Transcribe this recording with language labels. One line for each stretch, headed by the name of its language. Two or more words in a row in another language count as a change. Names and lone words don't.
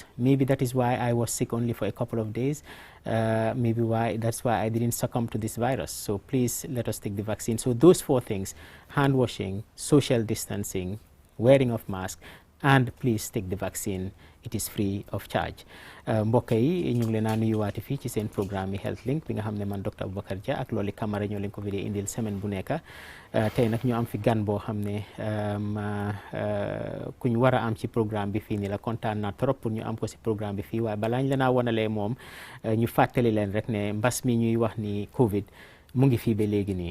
English: Maybe that is why I was sick only for a couple of days. Maybe that's why I didn't succumb to this virus. So please let us take the vaccine. So those 4 things: hand washing, social distancing, wearing of mask, and please take the vaccine. It is free of charge.
Wolof: Mbokk yi ñu ngi leen a nuyuwaati fii ci seen programme yi Health Link bi nga xam ne man Dr. Abubakar Jah ak Loli Kamara ñoo leen ko fi indil semaine bu nekk. Tey nag ñu am fi gan boo xam ne ku ñu war a am ci programme bi fii nii la. kontaan naa trop pour ñu am ko ci programme bi fii, waaye balaa ñu leen a wanalee moom ñu fàttali leen rek ne mbas mi ñuy wax ni Covid mu ngi fii ba léegi nii.